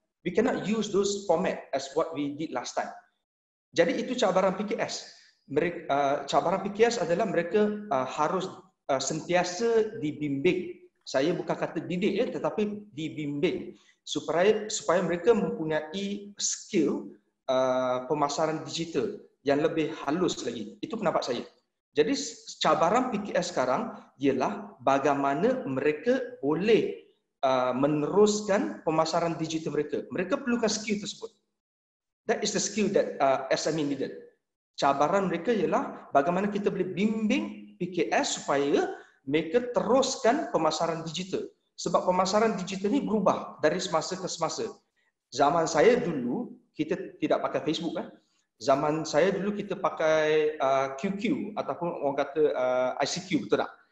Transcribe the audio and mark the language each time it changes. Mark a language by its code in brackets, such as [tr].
[en] We cannot use those format as what we did last time. [ms] Jadi itu cabaran PKS. Cabaran PKS adalah mereka harus sentiasa dibimbing. Saya bukan kata didik tetapi dibimbing supaya mereka mempunyai skill pemasaran digital yang lebih halus lagi. Itu pendapat saya. Jadi cabaran PKS sekarang ialah bagaimana mereka boleh meneruskan pemasaran digital mereka. Mereka perlukan skill tersebut. [en] That is the skill that SME needed. [ms] Cabaran mereka ialah bagaimana kita boleh bimbing PKS supaya mereka teruskan pemasaran digital. Sebab pemasaran digital ni berubah dari semasa ke semasa. Zaman saya dulu, kita tidak pakai Facebook. Zaman saya dulu kita pakai QQ ataupun orang kata ICQ, betul tak?